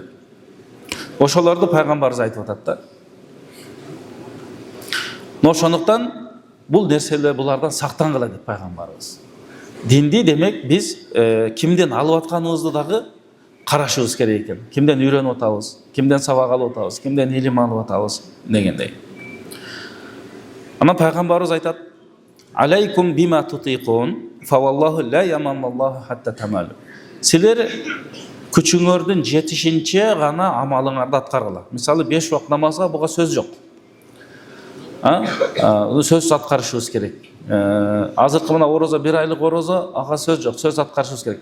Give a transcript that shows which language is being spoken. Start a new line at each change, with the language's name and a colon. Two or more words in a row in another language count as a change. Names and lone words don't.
Kyrgyz: Ошолорду пайгамбарыбыз айтып атат да. Ошондуктан бул нерселер булардан сактангыла деп пайгамбарыбыз. Динди демек биз кимден алып атканыбызды дагы карашыбыз керек экен. Кимден үйрөнүп атабыз, кимден сабак алып атабыз, кимден илим алып атабыз дегендей. Анан пайгамбарыбыз айтат:
Arabic: "عليكم بما تطيقون فوالله لا يمل الله حتى تملوا."
Kyrgyz: Силер күчүңөрдүн жетишинче гана амалыңарды аткаргыла. Мисалы 5 вакыт намазга буга сөз жок. Сөз аткарышыбыз керек. Азыркы мына орозо 1 айлык орозо, ага сөз жок, сөз аткарышыбыз керек.